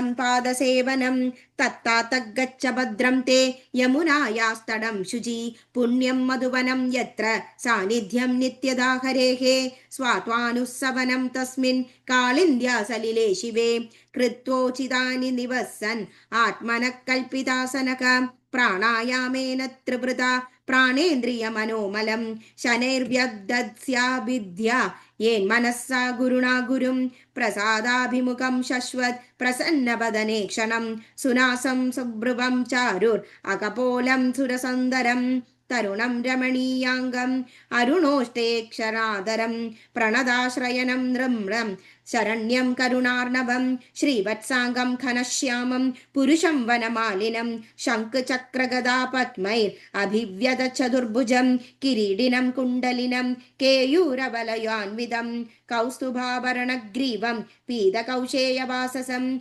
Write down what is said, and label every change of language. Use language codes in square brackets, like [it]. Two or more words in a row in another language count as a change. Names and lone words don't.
[sa] पादसेवनं तत्तातगच्छ भद्रं ते यमुनायास्तडं शुचि पुण्यं मधुवनं यत्र सान्निध्यं नित्यदा हरेः स्वात्वानुस्सवनं तस्मिन् कालिन्द्या सलिले शिवे कृत्वोचितानि निवसन् आत्मनः कल्पितासनः प्राणायामेन त्रिवृता പ്രാണേന്ദ്രിയ മനോമലം ശനൈർവ്യദസ്യാഭിദ്യ യേന്മനസ്സാ ഗുരുണാ ഗുരും പ്രസാദാഭിമുഖം ശശ്വത് പ്രസന്നവദനേ ക്ഷണം സുനാസം സുഭ്രുവം ചാരുർ അകപോലം സുരസുന്ദരം തരുണം രമണീയാംഗം അരുണോഷ്ടേക്ഷരാദരം പ്രണതാശ്രയനം നൃമ്രം ശരണ്യം കരുണാർണവം ശ്രീവത്സാംഗം ഘനശ്യാമം പുരുഷം വനമാലിനം ശംഖചക്രഗദാ പത്മൈർ അഭിവ്യത ചതുർഭുജം കിരീടിനം കുണ്ടലിനം കേയൂരവലയാൻവിതം കൗസ്തുഭാഭരണഗ്രീവം പീതകൗശേയവാസസം